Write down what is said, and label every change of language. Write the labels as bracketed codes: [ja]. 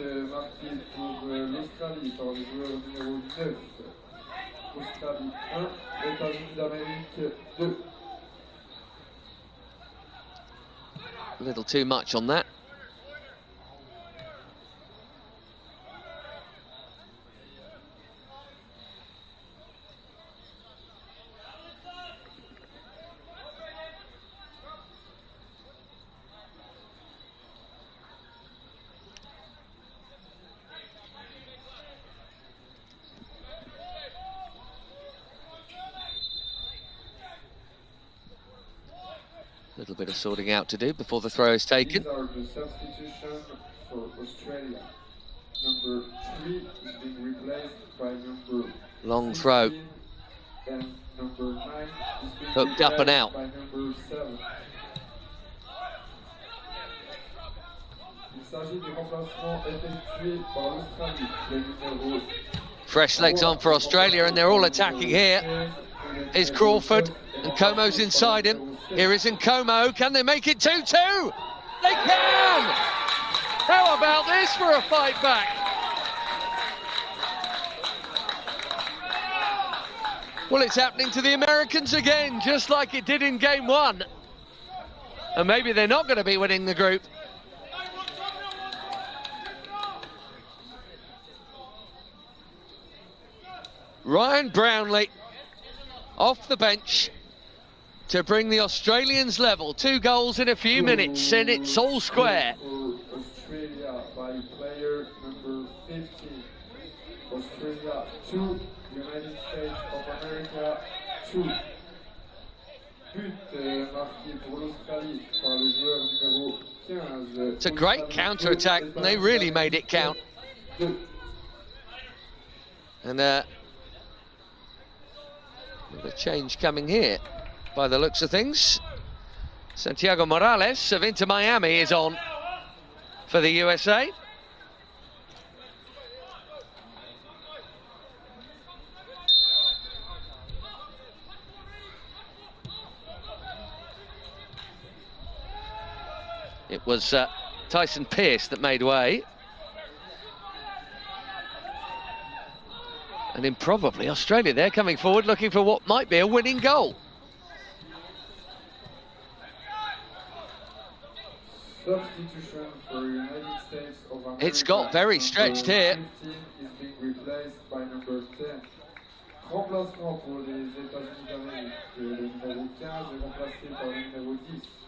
[fr] Marqué pour l'Australie par le joueur numéro 9. Australie 1, États-Unis d'Amérique 2. [en] A little too much on that. Little bit of sorting out to do before the throw is taken. These are the substitutions for Australia. Number 3 is being replaced by number Long throw. 16, and number 9 is being Hooked up and replaced out. by number 7. [fr] Il s'agit des remplacements effectués par l'Australie. Les numéros [en] Fresh legs on for Australia, and they're all attacking here. Is Crawford, and Como's inside him. Here is Nkomo. Can they make it 2-2? They can! How about this for a fight back? Well, it's happening to the Americans again, just like it did in game 1. And maybe they're not going to be winning the group. Ryan Brownlee off the bench to bring the Australians level. 2 goals in a few minutes, and it's all square. Australia by player number 15. Australia 2, United States of America 2. [fr] But marqué pour l'Australie par le joueur numéro 15. [en] It's a great counter-attack, and they really made it count. And with a change coming here, by the looks of things. Santiago Morales of Inter Miami is on for the USA. It was Tyson Pearce that made way. And improbably, Australia there coming forward looking for what might be a winning goal. Substitution for United States of America. It's got very stretched here. 15 is being replaced by number 10. [fr] Remplacement pour les États-Unis d'Amérique. Le numéro 15 est remplacé par le numéro 10.